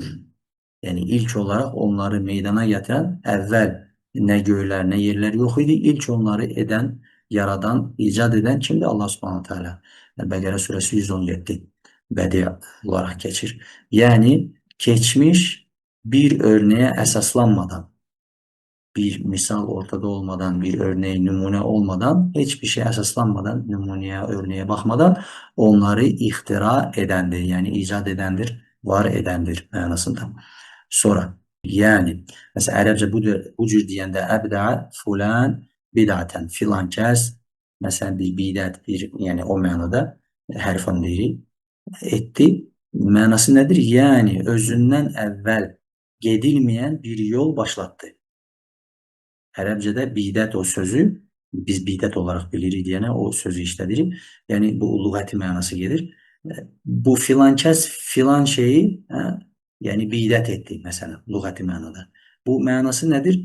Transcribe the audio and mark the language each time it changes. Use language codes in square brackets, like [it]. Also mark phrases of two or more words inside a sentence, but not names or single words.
[az] Yəni ilk olaraq onları meydana gətirən, əvvəl nə göylər, nə yerlər yox idi. İlk onları edən, yaradan, icad edən kimdir? [ar] الله سبحانه تعالى. [az] Bəqərə surəsi 117 bədi olaraq keçir. Yəni keçmiş bir örnəyə əsaslanmadan, bir misal ortada olmadan, bir örneğin numune olmadan, hiçbir şey əsaslanmadan, [tr] numuneye, örneğe bakmadan onları ihtira edendir. Yani icat edendir, var edendir manasında. [az] Sonra yani mesela Ərəbcə bu cür deyəndə [ar] أبدع فلان بدعة [az] filan kəs mesela bir bidət bir yani o mənada hərfan deyirik etti. [tr] Manası nedir? Yani özünden evvel gedilmeyen bir yol başlattı. [az] Ərəbcədə bidət o sözü biz bidət olaraq bilirik deyənə o sözü işlədirik. Yəni bu lüğəti mənası gedir. Bu filan kəs filan şeyi yəni bidət etdi məsələn lüğəti mənada. Bu mənası nədir?